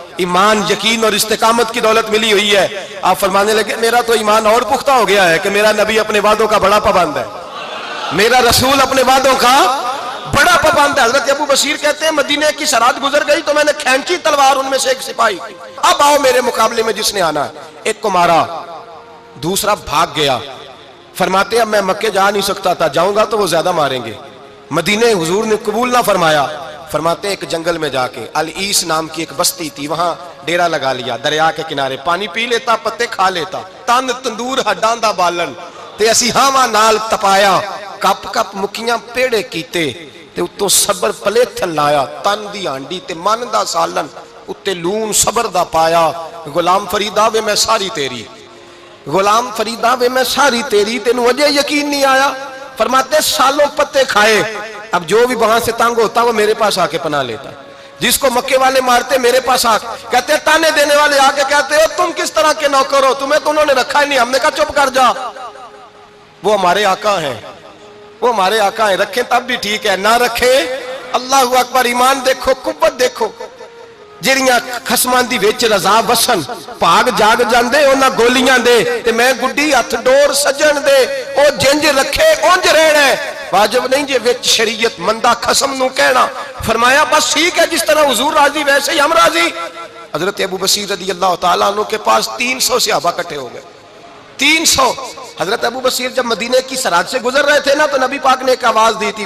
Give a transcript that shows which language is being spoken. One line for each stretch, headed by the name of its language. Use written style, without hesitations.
Urdu: ایمان یقین اور استقامت کی دولت ملی ہوئی ہے. آپ فرمانے لگے میرا تو ایمان اور پختہ ہو گیا ہے کہ میرا نبی اپنے وعدوں کا بڑا پابند ہے, میرا رسول اپنے وعدوں کا بڑا پابند ہے. حضرت ابو بصیر کہتے ہیں مدینے کی سرحد گزر گئی تو میں نے کھینچی تلوار ان میں سے ایک سپاہی, اب آؤ میرے مقابلے میں جس نے آنا ہے. ایک کو مارا, دوسرا بھاگ گیا. فرماتے ہیں اب میں مکے جا نہیں سکتا تھا, جاؤں گا تو وہ زیادہ ماریں گے. مدینے حضور نے قبول نہ فرمایا. فرماتے ہیں ایک جنگل میں جا کے العیس نام کی ایک بستی تھی, وہاں ڈیرا لگا لیا, دریا کے کنارے پانی پی لیتا, پتے کھا لیتا,
Punjabi: تن تندور ہڈاں دا بالن تے اسی ہاواں نال تپایا, کپ کپ مکیاں پیڑے کیتے تے اتوں صبر پلیتھن لایا, تن دی ہانڈی تے من دا سالن اتے لون صبر دا پایا. غلام فریدا وے میں ساری تیری, غلام فریدا وے میں ساری تیری, تینوں وجہ یقین نہیں آیا.
Urdu: فرماتے سالوں پتے کھائے, اب جو بھی وہاں سے تنگ ہوتا وہ میرے پاس آ کے پناہ لیتا. جس کو مکے والے مارتے میرے پاس آ کہتے تانے دینے والے آ کے کہتے ہو تم کس طرح کے نوکر ہو, تمہیں تو انہوں نے رکھا ہی نہیں. ہم نے کہا چپ کر جا, وہ ہمارے آقا ہیں, وہ ہمارے آقا ہیں, رکھیں تب بھی ٹھیک ہے, نہ رکھیں اللہ اکبر. ایمان دیکھو, قوت دیکھو,
Punjabi: جڑیاں خصمان دی وچ رضا وسن بھاگ جاگ جاندے انہاں گولیاں دے تے میں گڈی ہتھ ڈور سجن دے, او جنج رکھے اونج رہنا ہے. واجب نہیں جے وچ شریعت مندہ خصم نو کہنا.
Urdu: فرمایا بس ٹھیک ہے, جس طرح حضور راضی ویسے ہی ہم راضی. حضرت ابو بصیر رضی اللہ تعالیٰ عنہ کے پاس 300 صحابہ کٹھے ہو گئے, 300. حضرت ابو بصیر جب مدینے کی سرحد سے گزر رہے تھے نا تو نبی پاک نے ایک آواز دی تھی.